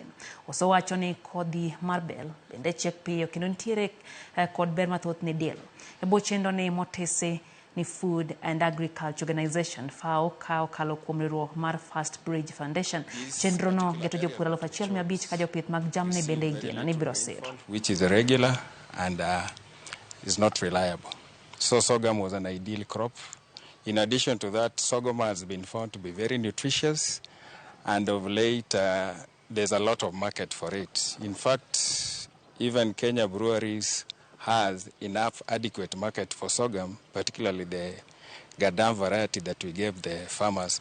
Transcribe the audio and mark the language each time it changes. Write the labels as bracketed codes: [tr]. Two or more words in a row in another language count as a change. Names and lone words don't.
[luo] Osewacho ni kodhi mar bel bende chiek piyo kendo nitiere kod ber mathoth ne del. E bwo chenro ni motese ni Food and Agriculture Organization FAO kao kalo kuom riwruok mar First Bridge Foundation. Chenro no geto jopur 1,500 ka jopith mag jamni bende igeno ni biro sir. [en] Which is irregular and is not reliable. So sorghum was an ideal crop. In addition to that, sorghum has been found to be very nutritious, and of late there's a lot of market for it. In fact, even Kenya breweries has enough adequate market for sorghum, particularly the Gadam variety that we gave the farmers.